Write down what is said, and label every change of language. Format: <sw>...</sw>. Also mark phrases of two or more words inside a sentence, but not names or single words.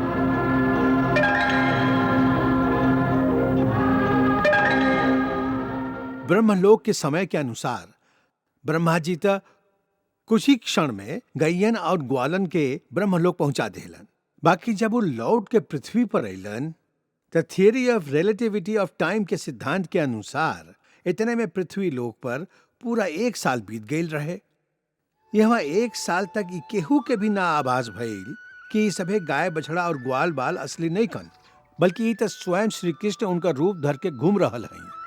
<bho>ब्रह्मलोक के समय के अनुसार ब्रह्मा जी त कुछ ही क्षण में गैयन और ग्वालन के ब्रह्मलोक पहुंचा देलन। बाकी जब वो लौट के पृथ्वी पर अइलन तो</bho> <en>theory of relativity of time</en> <bho>के सिद्धांत के अनुसार इतने में पृथ्वी लोक पर पूरा 1 साल बीत गईल रहे। यहाँ 1 साल तक ई केहू के भी ना आभास भइल कि सभे गाय बछड़ा और ग्वाल बाल असली नहीं कन, बल्कि ई तो स्वयं श्री कृष्ण उनका रूप धर के घूम रहल हैं।</bho>